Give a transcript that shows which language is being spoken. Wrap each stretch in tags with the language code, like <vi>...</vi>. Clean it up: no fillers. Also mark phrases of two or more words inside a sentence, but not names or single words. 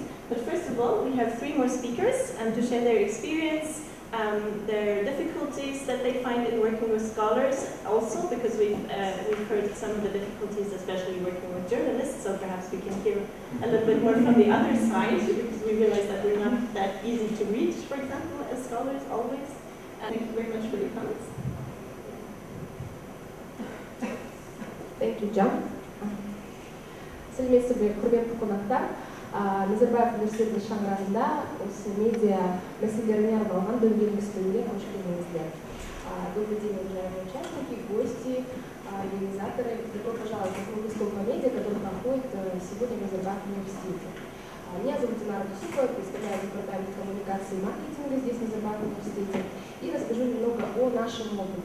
<en>But first of all, we have 3 more speakers to share their experience, their difficulties that they find in working with scholars, also because we've heard some of the difficulties, especially working with journalists, so perhaps we can hear a little bit more from the other side, because we realize that we're not that easy to reach, for example, as scholars always. Thank you very much for your comments. Thank you, John.</en> <kk>Сәлеметсіздер, құрметті қонақтар. Назарбаев университетінің шаңырағында осы медиа мәселелеріне арналған дөңгелек үстелге қош келдіңіздер.</kk> <ru>Добрый день, уважаемые участники, гости, организаторы. Добро пожаловать на круглый стол по медиа, который проходит сегодня в Назарбаевском университете. Меня зовут Динара Дусупова, представляю департамент коммуникации и маркетинга здесь в Назарбаевском университете, и расскажу немного о нашем опыте.</ru>